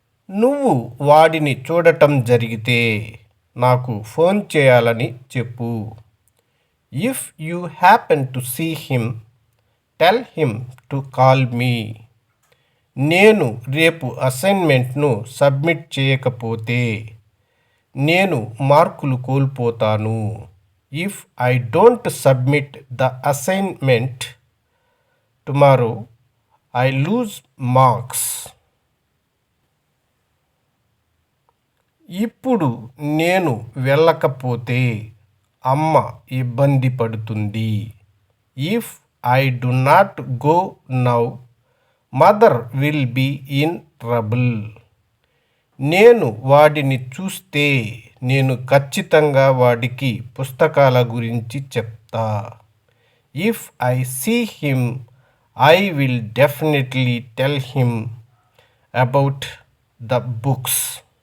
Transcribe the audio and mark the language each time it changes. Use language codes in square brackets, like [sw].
[te] నువ్వు వాడిని చూడటం జరిగితే నాకు ఫోన్ చేయాలని చెప్పు. [en] If you happen to see him, tell him to call me. [te] నేను రేపు అసైన్మెంట్ను సబ్మిట్ చేయకపోతే నేను మార్కులు కోల్పోతాను. [en] If I don't submit the assignment tomorrow, I lose marks. [te] ఇప్పుడు నేను వెళ్ళకపోతే అమ్మ ఇబ్బంది పడుతుంది. [en] If I do not go now, mother will be in trouble. [te] నేను వాడిని చూస్తే నేను ఖచ్చితంగా వాడికి పుస్తకాల గురించి చెప్తా. [en] If I see him, I will definitely tell him about the books.